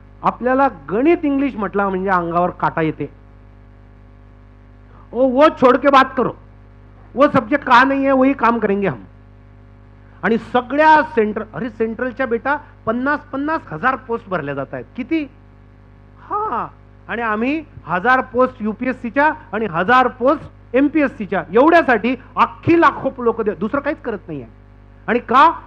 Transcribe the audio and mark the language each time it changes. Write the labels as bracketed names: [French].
[Marathi] आपल्याला गणित इंग्लिश म्हटलं म्हणजे अंगावर काटा येते. [Hindi] वो छोड़ के बात करो, वो सब्जेक्ट कहा नहीं है वही काम करेंगे हम. [Marathi] आणि सगळ्या सेंट्रलच्या बेटा 50-50 हजार पोस्ट भरल्या जात आहेत. किती? हा, आणि आम्ही 1000 पोस्ट युपीएससीच्या आणि 1000 पोस्ट एमपीएससीच्या, एवढ्यासाठी अख्खी लाखो लोक दुसरं काहीच करत नाहीये. आणि का?